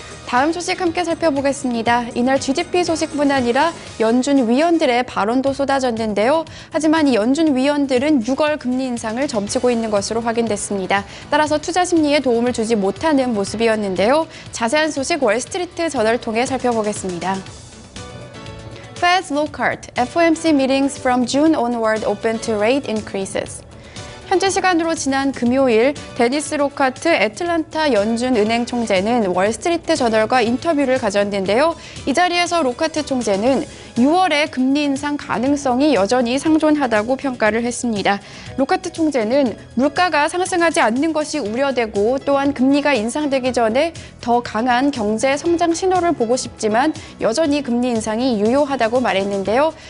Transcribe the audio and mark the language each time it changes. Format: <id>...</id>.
<ko>다음 소식 함께 살펴보겠습니다. 이날 GDP 소식뿐 아니라 연준 위원들의 발언도 쏟아졌는데요. 하지만 이 연준 위원들은 6월 금리 인상을 점치고 있는 것으로 확인됐습니다. 따라서 투자 심리에 도움을 주지 못하는 모습이었는데요. 자세한 소식 월스트리트 저널을 통해 살펴보겠습니다.</ko> <en>Fed's low cart, FOMC meetings from June onward open to rate increases.</en> <ko>현재 시간으로 지난 금요일 데니스 로카트 애틀란타 연준 은행 총재는 월스트리트 저널과 인터뷰를 가졌는데요. 이 자리에서 로카트 총재는 6월에 금리 인상 가능성이 여전히 상존하다고 평가를 했습니다. 로카트 총재는 물가가 상승하지 않는 것이 우려되고 또한 금리가 인상되기 전에 더 강한 경제 성장 신호를 보고 싶지만 여전히 금리 인상이 유효하다고 말했는데요.</ko>